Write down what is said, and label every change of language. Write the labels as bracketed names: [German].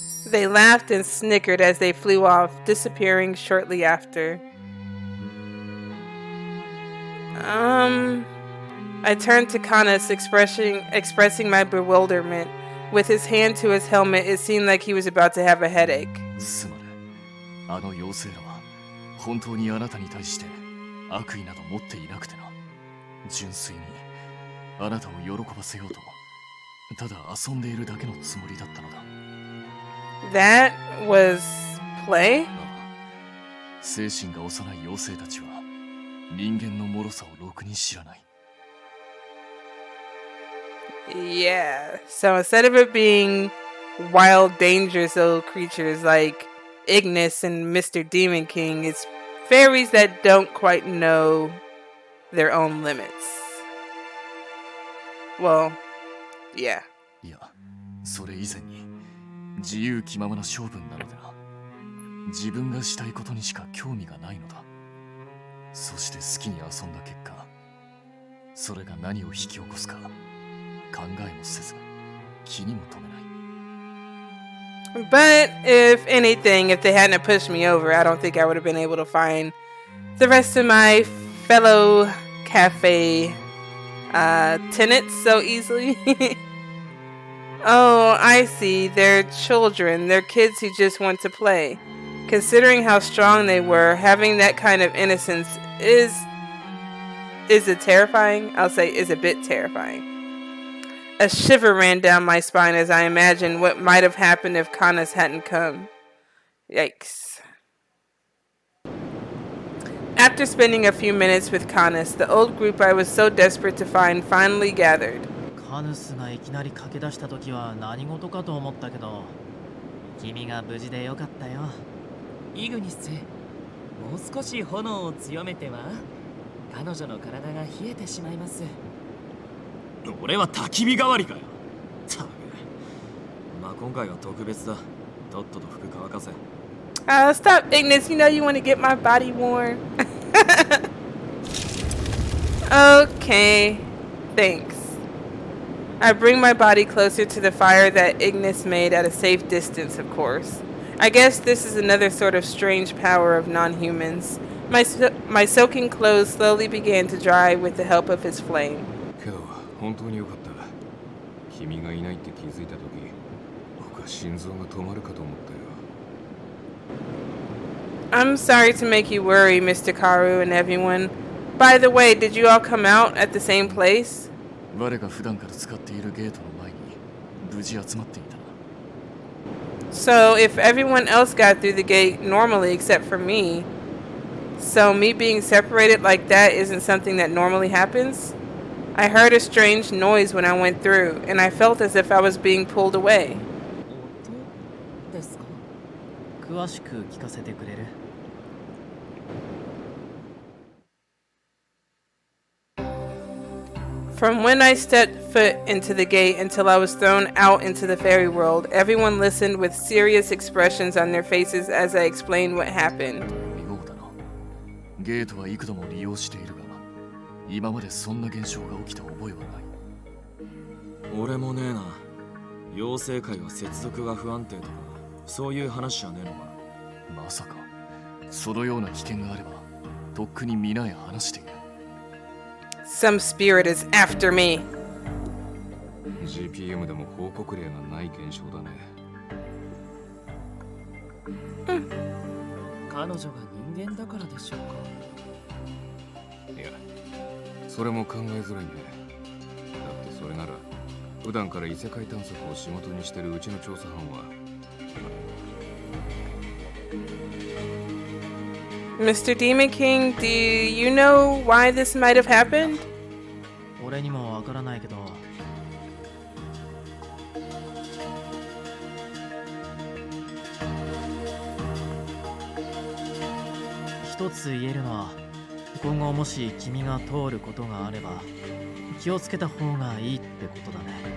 [English] They laughed and snickered as they flew off, disappearing shortly after. I turned to Canus, expressing my bewilderment. With his hand to his helmet, it seemed like he was about to have a headache. [Japanese] すまぬ。あの妖精らは本当にあなたに対して悪意など持っていなくてな。純粋にあなたを喜ばせようとただ遊んでいるだけのつもりだったのだ。 [English] That was play? [Japanese] ああ、精神が幼い妖精たちは人間の脆さをろくに知らない。 [English] Yeah. So instead of it being wild, dangerous little creatures like Ignis and Mr. Demon King, it's fairies that don't quite know their own limits. Well, yeah. [Japanese] いや、それ以前に自由気ままな性分なのでな。自分がしたいことにしか興味がないのだ。そして好きに遊んだ結果、それが何を引き起こすか考えもせず気にも留めない。 [English] But if anything, if they hadn't pushed me over, I don't think I would have been able to find the rest of my fellow cafe tenants so easily. Oh, I see. They're children. They're kids who just want to play. Considering how strong they were, having that kind of innocence is it terrifying? I'll say is a bit terrifying. A shiver ran down my spine as I imagined what might have happened if Canus hadn't come. Yikes. After spending a few minutes with Canus, the old group I was so desperate to find finally gathered. [Japanese] カヌスがいきなり駆け出した時は何事かと思ったけど、君が無事でよかったよ。イグニス、もう少し炎を強めては彼女の体が冷えてしまいます。俺は焚き火代わりかよ。たく、まあ今回は特別だ。とっとと服乾かせ。 [English] Stop, Ignis. You know you want to get my body warm. Okay, thanks. I bring my body closer to the fire that Ignis made at a safe distance, of course. I guess this is another sort of strange power of non-humans. My soaking clothes slowly began to dry with the help of his flame. [Japanese] けど本当によかった。君がいないって気づいた時、僕は心臓が止まるかと思ったよ。 [English] I'm sorry to make you worry, Mr. Karu and everyone. By the way, did you all come out at the same place? [Japanese] 我が普段から使っているゲートの前に無事集まっていたな。 [English] So if everyone else got through the gate normally except for me, so me being separated like that isn't something that normally happens? I heard a strange noise when I went through, and I felt as if I was being pulled away. [Japanese] 音ですか？詳しく聞かせてくれる？ [English] From when I stepped foot into the gate until I was thrown out into the fairy world, everyone listened with serious expressions on their faces as I explained what happened. [Japanese] 妙だな。ゲートは幾度も利用しているが、今までそんな現象が起きた覚えはない。俺もねえな。妖精界は接続が不安定とか、そういう話じゃねえのか。まさか、そのような危険があれば、とっくに皆へ話している。 [English] Some spirit is after me. [Japanese] GPM でも報告例がない現象だね。彼女が人間だからでしょうか？いや、それも考えづらいね。だってそれなら、普段から異世界探索を仕事にしてるうちの調査班は。 [English] Mr. Demon King, do you know why this might have happened? [Japanese] 俺にもわからないけど、一つ言えるのは、今後もし君が通ることがあれば気をつけた方がいいってことだね。